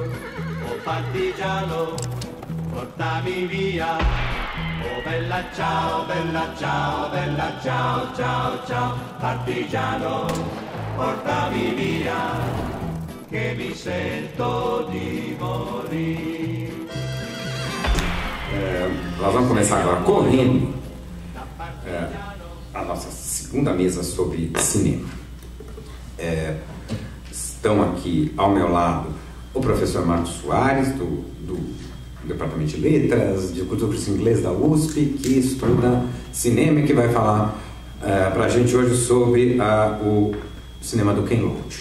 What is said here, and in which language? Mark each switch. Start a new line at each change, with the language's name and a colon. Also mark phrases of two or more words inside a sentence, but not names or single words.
Italian: Oh partigiano, portami via, oh bella ciao, bella ciao, bella ciao, ciao, ciao. Partigiano, portami via, che mi sento di morire.
Portuguese: Nós vamos começar agora correndo a nossa segunda mesa sobre cinema. Estão aqui ao meu lado o professor Marcos Soares, do Departamento de Letras, de Cultura e Inglês da USP, que estuda cinema e que vai falar para a gente hoje sobre o cinema do Ken Loach.